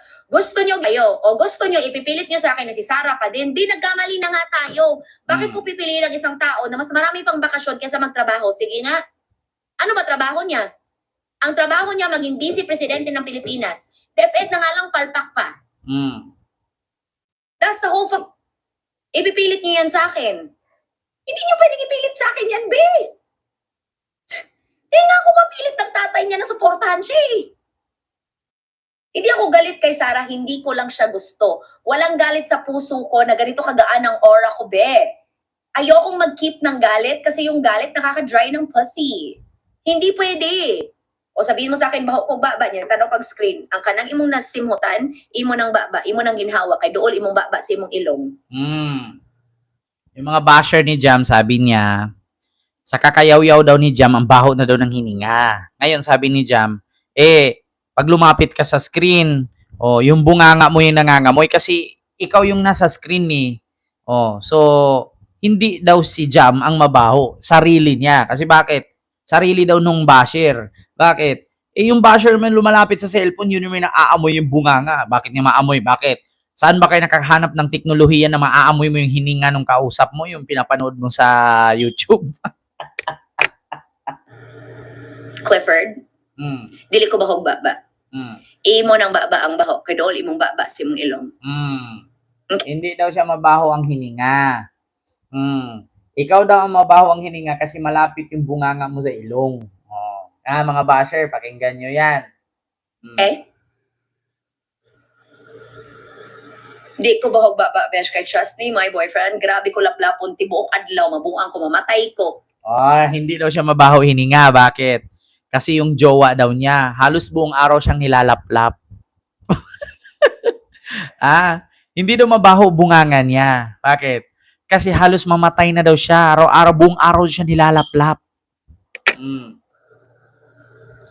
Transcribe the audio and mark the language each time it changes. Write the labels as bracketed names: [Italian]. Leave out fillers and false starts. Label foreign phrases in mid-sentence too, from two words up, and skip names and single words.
[Filipino] Gusto nyo kayo, o gusto nyo, ipipilit nyo sa akin na si Sarah pa din, di nagkamali na nga tayo. Bakit ko pipiliin ang isang tao na mas marami pang bakasyon kaysa magtrabaho? Sige nga. Ano ba trabaho niya? Ang trabaho niya maging vice presidente ng Pilipinas. DepEd na nga lang palpak pa. [English] That's the whole [Filipino] ipipilit niyo yan sa akin. Hindi niyo pwedeng ipilit sa akin yan, be. Hindi nga ako mapilit ng tatay niya na suportahan siya eh. Hindi ako galit kay Sarah, hindi ko lang siya gusto. Walang galit sa puso ko na ganito kagaan ang aura ko, be. Ayokong mag-keep ng galit kasi yung galit nakaka-dry ng pussy. Hindi pwede. O sabihin mo sa akin, [Cebuano] baho ko baba [Filipino] niya, tanong pag screen, [Cebuano] ang kanang imong nasimutan, imo ng baba, imo ng ginhawa, kay dool imong baba sa imong ilong. [Filipino] Yung mga basher ni Jam, sabi niya, sa kakayaw-yaw daw ni Jam, ang baho na daw ng hininga. Ngayon, sabi ni Jam, pag lumapit ka sa screen, yung bunganga mo yung nangangamoy kasi ikaw yung nasa screen eh. So, hindi daw si Jam ang mabaho. Sarili niya. Kasi bakit? Sarili daw nung basher. Bakit? Yung basher man lumalapit sa cellphone, yun yung may naaamoy yung bunganga. Bakit niya maamoy? Bakit? Saan ba kayo nakakahanap ng teknolohiya na maaamoy mo yung hininga ng kausap mo, yung pinapanood mo sa YouTube? [Cebuano] Clifford, dili ko bahog baba. Imo ng baba ang baho, kay dool imong baba sa imong ilong. [Filipino] Hindi daw siya mabaho ang hininga. Ikaw daw ang mabaho ang hininga kasi malapit yung bunganga mo sa ilong. Mga basher, pakinggan nyo yan. [Cebuano] Di ko bahog baba, besh, kay [English] trust me, my boyfriend, [Cebuano] grabe ko laplapon, tibuok adlaw, mabuang ko, mamatay ko. [Filipino] Hindi daw siya mabaho hininga. Bakit? Kasi yung jowa daw niya, halos buong araw siyang nilalaplap. Hindi daw mabaho bunganga niya. Bakit? Kasi halos mamatay na daw siya. Araw-araw, buong araw siya nilalaplap.